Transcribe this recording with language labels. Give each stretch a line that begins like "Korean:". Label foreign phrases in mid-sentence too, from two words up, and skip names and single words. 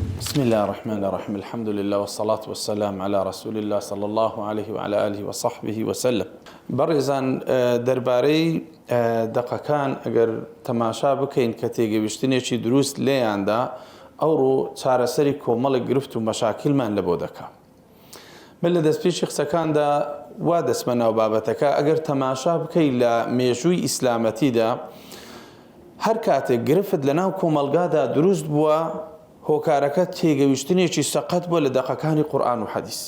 Arabic: بسم الله الرحمن الرحيم. الحمد لله والصلاة والسلام على رسول الله صلى الله عليه وعلى آله وصحبه وسلم.
Central Kurdish: برزان درباري دقەکان ئەگەر تەماشا بکەین کە تێگەیشتنێکی دروست لێیاندا ئەوڕۆ چارەسەری کۆمەڵی گرفت و مەشاکیلمان لە بۆ دەکا. من لە دەستپێشی قسەکاندا وا دەسمەناو بابەتەکە ئەگەر تەماشا بکەی لە مێژووی ئیسلامەتیدا هەر کاتێک گرفت لە ناو کۆمەلگادا دروست بووە هۆکارەکە تێگەیشتنێکی سەقەت بووە لە دەقەکانی قورئان و حەدیث.